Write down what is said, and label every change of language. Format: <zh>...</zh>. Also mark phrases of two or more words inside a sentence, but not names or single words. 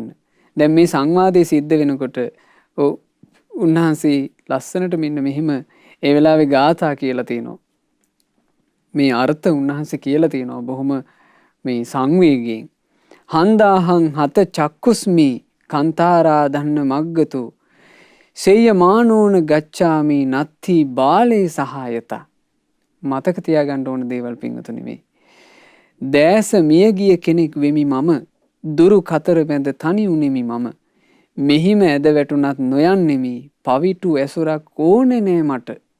<si>දැන් මේ සංවාදයේ සිද්ධ වෙනකොට උන්වහන්සේ ලස්සනට මෙන්න මෙහිම ඒ වෙලාවේ ගාථා කියලා තිනවා. මේ අර්ථ උන්වහන්සේ කියලා තිනවා බොහොම මේ සංවේගයෙන්.</si> <pi>හන්දාහං හත චක්කුස්මි කන්තාරා දන්න මග්ගතු සෙය්‍ය මානෝන ගච්ඡාමි නත්ති බාලේ සහායතා.</pi> <si>මතක තියාගන්න ඕන දේවල් පින්වතුනි මේ. දැස මියගිය කෙනෙක් වෙමි මම දුරු කතර බැඳ තනි උනේමි මම මෙහිම ඇද වැටුණත් නොයන්නෙමි පවිටු ඇසුරක් ඕනේ නෑ මට.</si>